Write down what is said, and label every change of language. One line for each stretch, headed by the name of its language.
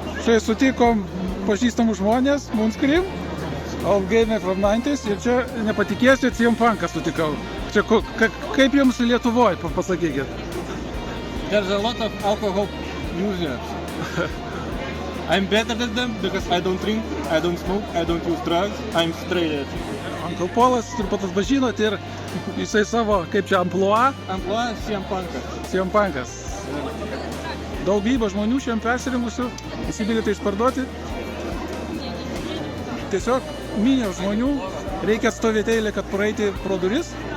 Lithuanian: Čia sutikom pažįstamų žmonės, Moonscream, Old Gamer from 90s ir čia nepatikėsit, CM Punką sutikau. Čia kaip jums Lietuvoje, pasakykit?
English: There's a lot of alcohol users. I'm better than them because I don't drink, I don't smoke, I don't use drugs, I'm straight edge.
Lithuanian: Uncle Paulas, turbūt atpažinot ir jisai savo, kaip čia, amplua, Amplua CM Punkas. CM Punkas. Daugybė žmonių šiandien persirengusių, visi bilietai išparduoti. Tiesiog minė žmonių, reikia atstovėti eilę, kad praeiti pro duris.